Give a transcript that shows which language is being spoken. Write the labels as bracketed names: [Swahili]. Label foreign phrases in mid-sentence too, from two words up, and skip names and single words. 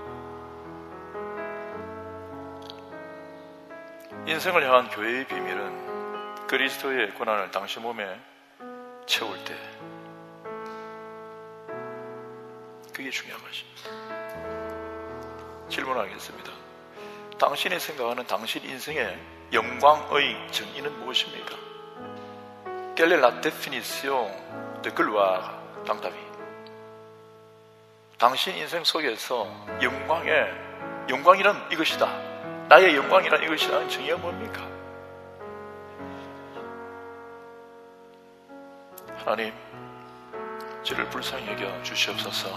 [Korean] 인생을 향한 교회의 비밀은 그리스도의 고난을 당신 몸에 채울 때, 그게 중요한 것입니다. 질문하겠습니다. 당신이 생각하는 당신 인생의 영광의 정의는 무엇입니까? [French] Quelle est la définition de gloire dans ta vie? [Korean] 당신 인생 속에서 영광이란 이것이다, 나의 영광이란 이것이라는 정의가 뭡니까? 하나님, 저를 불쌍히 여겨 주시옵소서.